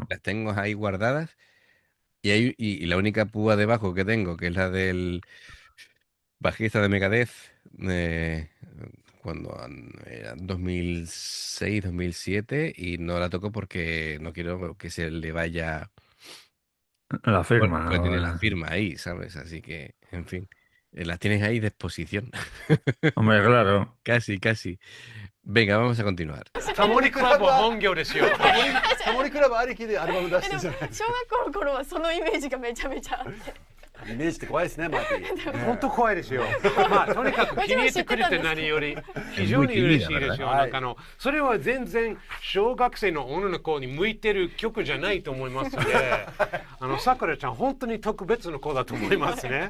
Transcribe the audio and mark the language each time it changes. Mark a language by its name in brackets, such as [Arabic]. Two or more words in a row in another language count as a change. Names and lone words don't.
[Spanish] las tengo ahí guardadas, y la única púa debajo que tengo, que es la del bajista de Megadeth, eh, cuando era 2006, 2007, y no la toco porque no quiero que se le vaya, La firma. porque tiene la ¿No? firma ahí, ¿sabes? Así que, en fin, las tienes ahí de exposición. Hombre, claro. Casi, casi. Venga, vamos a continuar. [Japanese] タモリクラブは本業ですよ。タモリクラブありきでアルバム出してるじゃないです小学校の頃はそのイメージがめちゃめちゃあって。か。イメージって怖いですね、マーティン。本当怖いですよ。まあとにかく気に入ってくれて何より非常に嬉しいですよ。はいなんかそれは全然小学生の女の子に向いてる曲じゃないと思いますので、さくらちゃん本当に特別な子だと思いますね。